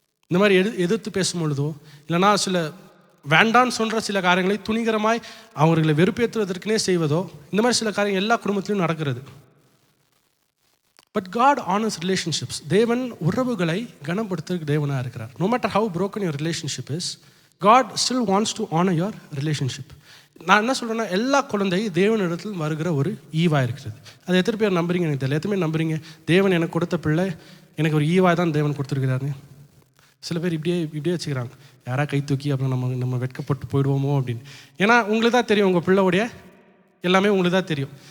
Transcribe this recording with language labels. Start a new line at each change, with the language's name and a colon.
Tamil: இந்த மாதிரி எதிர்த்து பேசும் பொழுதோ இல்லைனா சில வேண்டான்னு சொல்கிற சில காரியங்களை துணிகரமாய் அவர்களை வெறுப்பேற்றுவதற்குனே செய்வதோ, இந்த மாதிரி சில காரியங்கள் எல்லா குடும்பத்திலும் நடக்கிறது.
English: But God honours relationships.
Tamil: தேவன் உறவுகளை கனப்படுத்துறதுக்கு தேவனாக இருக்கிறார்.
English: No matter how broken your relationship is, God still wants to honor your relationship.
Tamil: நான் என்ன சொல்கிறேன்னா, எல்லா குழந்தையும் தேவனிடத்தில் வருகிற ஒரு ஈவாக இருக்கிறது. அது எத்தனை பேர் நம்புறீங்க எனக்கு தெரியல. எத்தனை பேர் நம்புறீங்க தேவன் எனக்கு கொடுத்த பிள்ளை எனக்கு ஒரு ஈவாய் தான் தேவன் கொடுத்துருக்கிறாரு? சில பேர் இப்படியே வச்சுக்கிறாங்க, யாராக கை தூக்கி அப்புறம் நம்ம வெட்கப்பட்டு போயிடுவோமோ அப்படின்னு. ஏன்னா உங்களுக்கு தான் தெரியும், உங்கள் பிள்ளையோடைய எல்லாமே உங்களுக்கு தான் தெரியும்.